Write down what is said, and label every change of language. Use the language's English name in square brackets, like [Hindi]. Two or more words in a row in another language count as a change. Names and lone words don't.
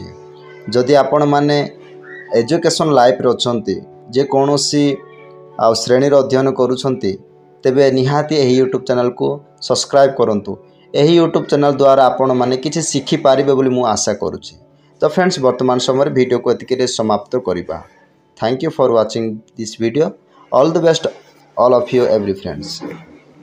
[Odia] ଯଦି ଆପଣ ମାନେ [English] education life [Odia] ରେ ଅଛନ୍ତି, ଯେ କୌଣସି ଶ୍ରେଣୀ ର ଅଧ୍ୟୟନ କରୁଛନ୍ତି, ତେବେ ନିହାତି ଏହି ୟୁଟ୍ୟୁବ ଚ୍ୟାନେଲ କୁ ସବସ୍କ୍ରାଇବ କରନ୍ତୁ। ଏହି ୟୁଟ୍ୟୁବ ଚ୍ୟାନେଲ ଦ୍ୱାରା ଆପଣ ମାନେ କିଛି ଶିଖି ପାରିବେ ବୋଲି ମୁଁ ଆଶା କରୁଛି। ତ ଫ୍ରେଣ୍ଡସ ବର୍ତ୍ତମାନ ସମୟ ଭିଡିଓ କୁ ଏତିକି ସମାପ୍ତ କରିବା। [English] Thank you for watching this video. All the best all of you every friends.